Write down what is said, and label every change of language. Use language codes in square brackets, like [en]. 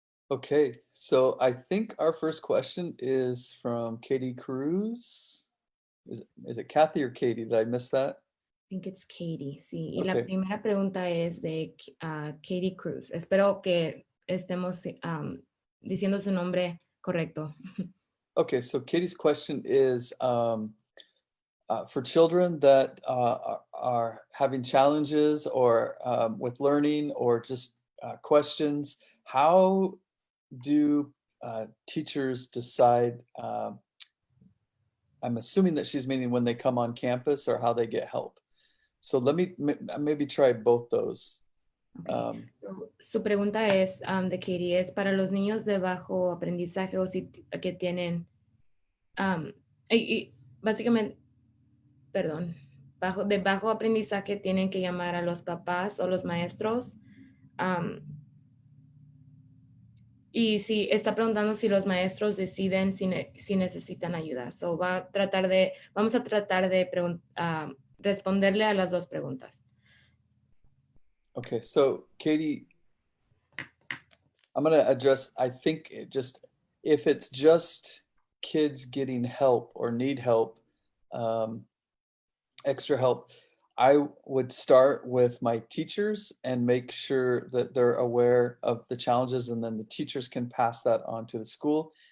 [en] Okay, so I think our first question is from Katie Cruz. Is it Kathy or Katie? Did I miss that? I think it's Katie, [es] sí. Y la [en] Okay. [es] primera pregunta es de Katie Cruz. Espero que estemos diciendo su nombre correcto. [en] Okay, so Katie's question is for children that are having challenges or with learning or just questions, how do teachers decide? I'm assuming that she's meaning when they come on campus or how they get help. So let me maybe try both those. Okay. [es] Su pregunta es de Katie, es para los niños de bajo aprendizaje o si que tienen, um, y básicamente, perdón, de bajo aprendizaje tienen que llamar a los papás o los maestros. um, y si está preguntando si los maestros deciden si necesitan ayuda. So vamos a tratar de responderle a las dos preguntas. [en] Okay, so Katie, I'm going to address, I think if it's just kids getting help or need help, extra help, I would start with my teachers and make sure that they're aware of the challenges, and then the teachers can pass that on to the school.